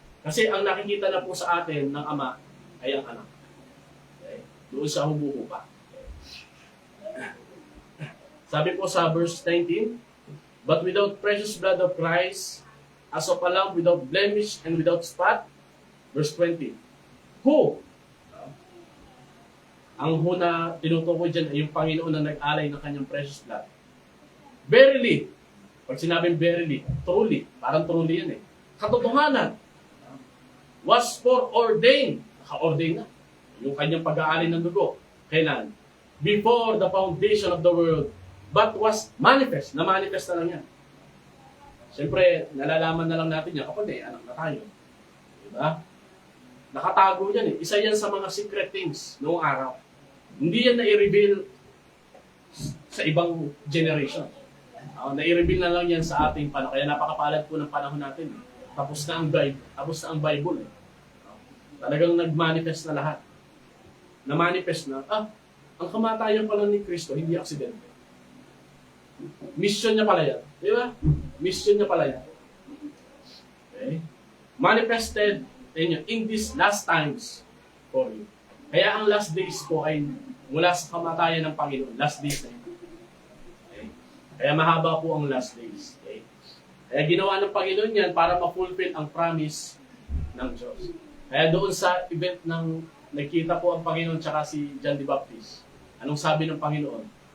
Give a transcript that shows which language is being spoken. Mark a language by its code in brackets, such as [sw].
[tl] Kasi ang nakikita na po sa atin ng Ama ay ang anak. Okay? Doon sa humuhupa. Okay? Sabi po [en] sa verse 19, but without precious blood of Christ, as of a lamb without blemish and without spot, verse 20, who? [tl] Ang na tinutukoy dyan ay yung Panginoon na nag-alay ng kanyang [en] precious blood. [tl] Verily, pag sinabing verily, truly, parang truly yan eh. Katotohanan, [en] was foreordained, [tl] naka-ordain na, yung kanyang pag-aalay ng dugo. Kailan? [en] Before the foundation of the world, but was manifest. [tl] Na-manifest na lang yan. Siyempre, nalalaman na lang natin yan kapag anak na tayo. Diba? Nakatago yan eh. Isa yan sa mga secret things noong araw. Hindi yan na-i-reveal sa ibang generation. Na-i-reveal na lang yan sa ating panahon. Kaya napakapalad po ng panahon natin. Tapos na ang Bible. Talagang nag-manifest na lahat. Na-manifest na, ang kamatayan pala ni Kristo, hindi aksidente. Mission niya pala yan. Di ba? Mission niya pala yan. Okay? [en] Manifested in these last times for you. [tl] Kaya ang last days po ay mula sa kamatayan ng Panginoon. Last days na yun. Okay? Kaya mahaba po ang last days. Okay? Kaya ginawa ng Panginoon yan para ma-fulfill ang promise ng Diyos. Kaya doon sa event ng nagkita po ang Panginoon tsaka si John the Baptist, anong sabi ng Panginoon?